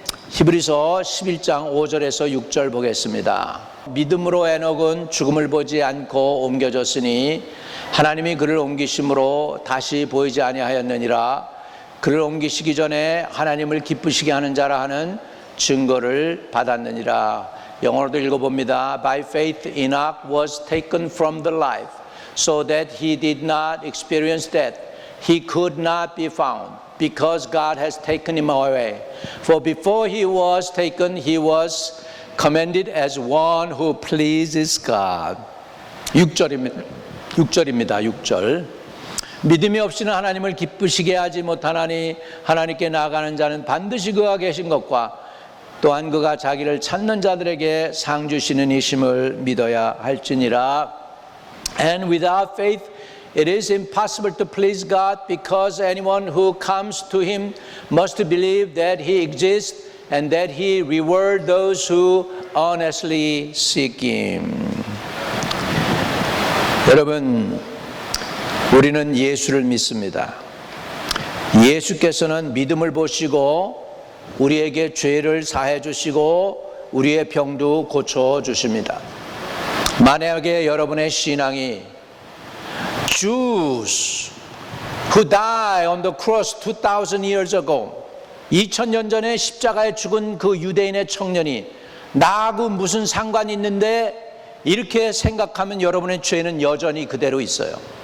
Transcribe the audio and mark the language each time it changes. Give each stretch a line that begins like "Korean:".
Korean: 히브리서 11장 5절에서 6절 보겠습니다. 믿음으로 에녹은 죽음을 보지 않고 옮겨졌으니 하나님이 그를 옮기심으로 다시 보이지 아니하였느니라. 그를 옮기시기 전에 하나님을 기쁘시게 하는 자라 하는 증거를 받았느니라. 영어로도 읽어봅니다.
English: By faith Enoch was taken from the life, so that he did not experience death. He could not be found, because God has taken him away. For before he was taken, he was commended as one who pleases God.
Korean: 6절입니다. 6절. 믿음이 없이는 하나님을 기쁘시게 하지 못하나니 하나님께 나아가는 자는 반드시 그가 계신 것과 또한 그가 자기를 찾는 자들에게 상 주시는 이심을 믿어야 할지니라.
English: And without faith it is impossible to please God, because anyone who comes to Him must believe that He exists and that He rewards those who honestly seek Him.
Korean: 여러분, 우리는 예수를 믿습니다. 예수께서는 믿음을 보시고 우리에게 죄를 사해 주시고 우리의 병도 고쳐 주십니다. 만약에 여러분의 신앙이
English: Jews who died on the cross 2000 years ago,
Korean: 2000년 전에 십자가에 죽은 그 유대인의 청년이 나하고 무슨 상관이 있는데 이렇게 생각하면 여러분의 죄는 여전히 그대로 있어요.